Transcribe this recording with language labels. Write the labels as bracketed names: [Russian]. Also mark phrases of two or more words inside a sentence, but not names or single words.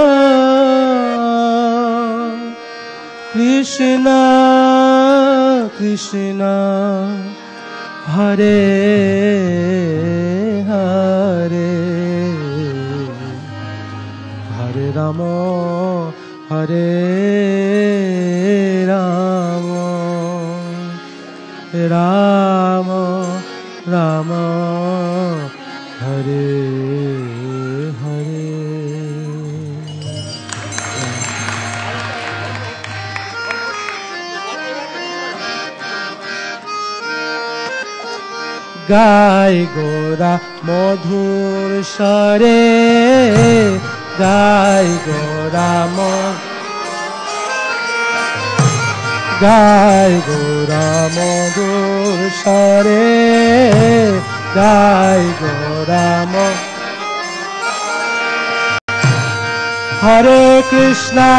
[Sanskrit] कृष्ण कृष्ण, हरे हरे, हरे राम, हरे राम, राम राम, हरे हरे. [Bangla] গাই গোরা মধুর স্বরে, গাই গোরা গাই গোরা মধুর স্বরে, গাই গোরা [Sanskrit] হরে কৃষ্ণ